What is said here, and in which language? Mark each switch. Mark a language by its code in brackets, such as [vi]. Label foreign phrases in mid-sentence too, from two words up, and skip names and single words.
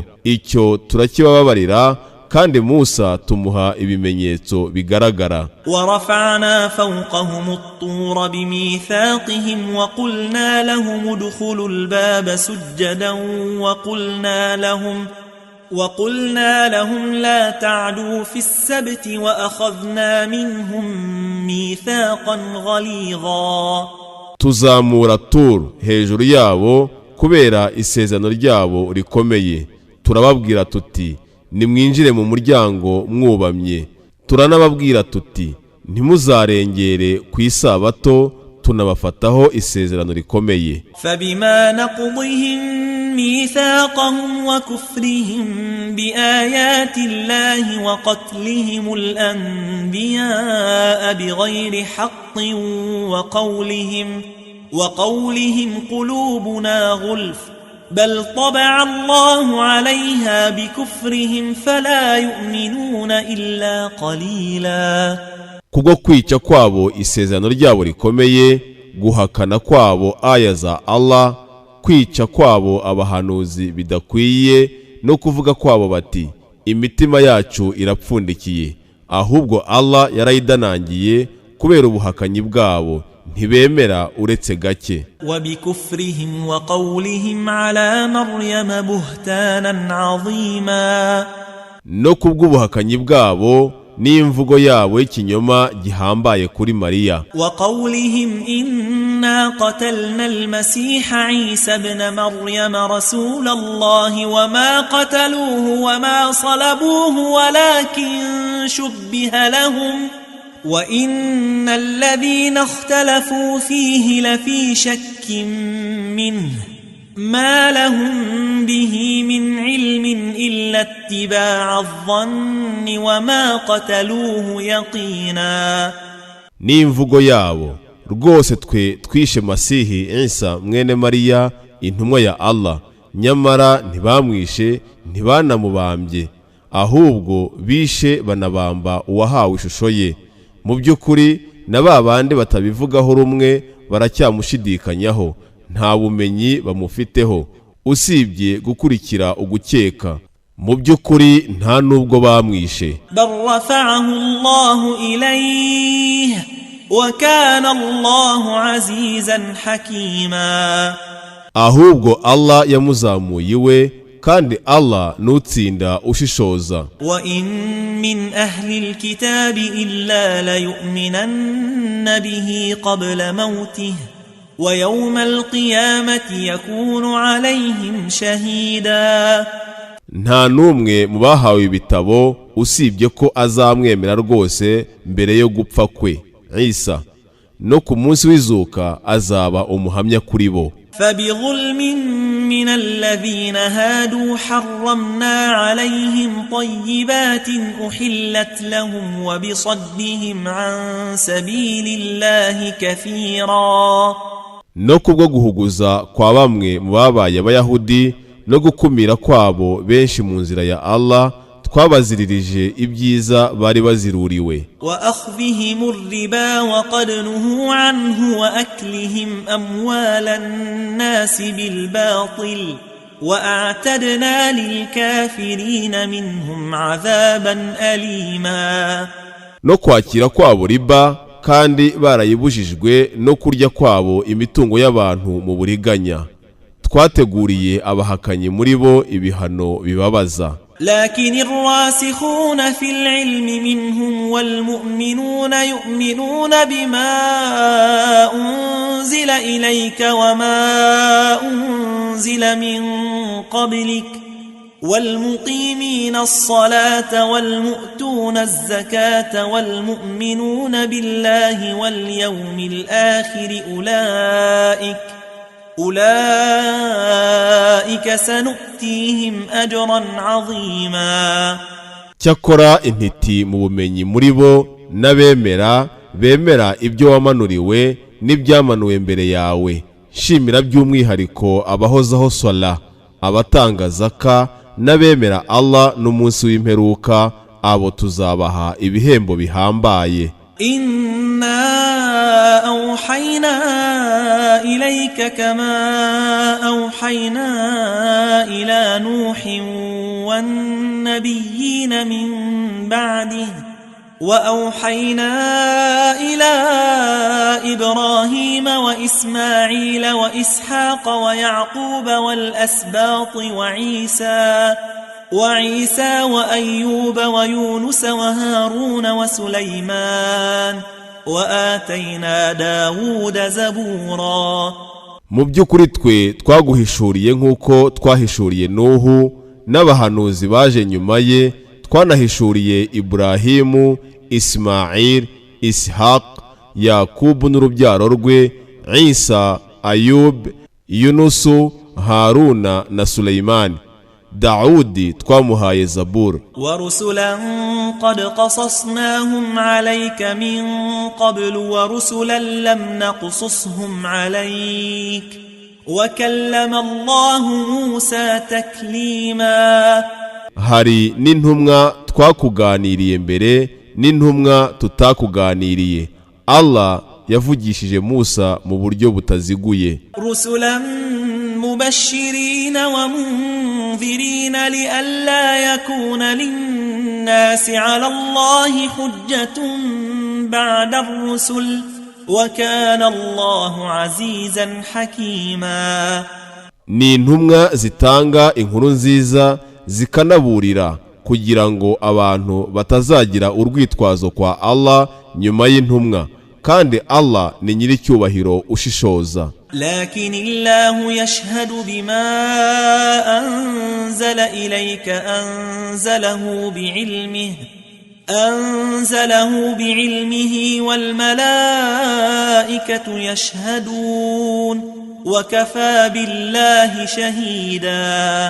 [rw] Icyo turakibababarira kandi Musa tumuha ibimenyetso bigaragara. [ar] ورفعنا فوقهم الطور بميثاقهم وقلنا لهم ادخلوا الباب سجدا وقلنا لهم لا تعدوا في السبت وأخذنا منهم ميثاقا غليظا. [rw] Tuzamura Tur hejuru yabo kubera isezerano ryabo rikomeye. Turababwira tuti nimwinjire mu muryango mwubamye. Turanababwira tuti ntimuzarengere ku isabato, tunabafataho isezerano rikomeye. [ar] فبما نقضهم ميثاقهم وكفرهم بآيات الله وقتلهم الأنبياء بغير حق وقولهم قلوبنا غلف بل طبع الله عليها بكفرهم فلا يؤمنون إلا قليلا. [rw] Kubwo kwica kwabo isezerano ryabo rikomeye, guhakana kwabo aya za Allah, kwica kwabo abahanuzi bidakwiye, no kuvuga kwabo bati imitima yacu irapfundikiye, ahubwo Allah yarayidanangiye kubera ubuhakanyi bwabo, ntibemera uretse gake. [ar] وبكفرهم وقولهم على مريم بهتانا عظيما. [rw] No kubw'ubuhakanyi bwabo n'imvugo yabo y'ikinyoma gihambaye kuri Mariya. [ar] وقولهم إنا قتلنا المسيح عيسى ابن مريم رسول الله وما قتلوه وما صلبوه ولكن شبه لهم وإن الذين اختلفوا فيه لفي شك منه ما لهم به من علم إلا اتباع الظن وما قتلوه يقينا. [rw] N'imvugo yabo rwose twe twishe Masihi Isa mwene Mariya intumwa ya Allah, nyamara ntibamwishe ntibanamubambye, ahubwo bishe banabamba uwahawe ishusho ye. Mu by'ukuri na babandi batabivugaho rumwe baracyamushidikanyaho, nta bumenyi bamufiteho usibye gukurikira ugukeka. Mu by'ukuri nta nubwo bamwishe. [ar] بل رفعه الله إليه وكان الله عزيزا حكيما. [rw] Ahubwo Allah yamuzamuye iwe, kandi Allah nutsinda ushishoza. [ar] وإن من أهل الكتاب إلا ليؤمنن به قبل موته ويوم القيامة يكون عليهم شهيدا. [rw] Nta numwe mu bahawe ibitabo usibye ko azamwemera rwose mbere yo gupfa kwe Isa, no ku munsi w'izuka azaba umuhamya kuri bo. [ar] فبظلم من الذين هادوا حرمنا عليهم طيبات أحلت لهم وبصدهم عن سبيل الله كثيرا. [rw] No kubwo guhuguza kwa bamwe mu babaye abayahudi no gukumira kwabo benshi mu nzira ya Allah, twabaziririje ibyiza bari baziruriwe. [ar] وأخذهم الربا وقد نهوا عنه وأكلهم أموال الناس بالباطل وأعتدنا للكافرين منهم عذابا أليما. [rw] No kwakira kwabo riba kandi barayibujijwe, no kurya kwabo imitungo y'abantu mu buriganya, twateguriye abahakanyi muri bo ibihano bibabaza. [ar] لكن الراسخون في العلم منهم والمؤمنون يؤمنون بما أنزل إليك وما أنزل من قبلك والمقيمين الصلاة والمؤتون الزكاة والمؤمنون بالله واليوم الآخر أولئك سنؤتيهم أجرا عظيما. [rw] Cyakora intiti mu bumenyi muri bo n'abemera bemera ibyo wamanuriwe n'ibyamanuwe mbere yawe. Shimira by'umwihariko abahozaho swala, abatanga zaka, n'abemera Allah n'umunsi w'imperuka, abo tuzabaha ibihembo bihambaye. [ar] إنا أوحينا إليك كما أوحينا إلى نوح والنبيين من بعده وأوحينا إلى إبراهيم وإسماعيل وإسحاق ويعقوب والأسباط وعيسى وأيوب ويونس وهارون وسليمان وآتينا داود زبورا. [rw] Mu by'ukuri twe twaguhishuriye nk'uko twahishuriye Nuhu n'abahanuzi baje nyuma ye, twanahishuriye Ibrahimu, Ismail, Ishaq, Yakubu n'urubyaro rwe, Isa, Ayub, Yunusu, Haruna na Suleimani. Daudi twamuhaye Zabur. [ar] ورسلا قد قصصناهم عليك من قبل ورسلا لم نقصصهم عليك وكلم الله موسى تكليما. [rw] Hari n'intumwa twakuganiriye mbere n'intumwa tutakuganiriye. Allah yavugishije Musa mu buryo butaziguye. [ar] رسلا مبشرين ومنذرين لئلا يكون للناس على الله حجة بعد الرسل وكان الله عزيزا حكيما. [rw] Ni intumwa zitanga inkuru nziza zikanaburira kugira ngo abantu batazagira urwitwazo kwa Allah nyuma y'intumwa, kandi Allah ni nyiricyubahiro ushishoza. [ar] لكن الله يشهد بما أنزل إليك أنزله بعلمه والملائكة يشهدون وكفى بالله شهيدا.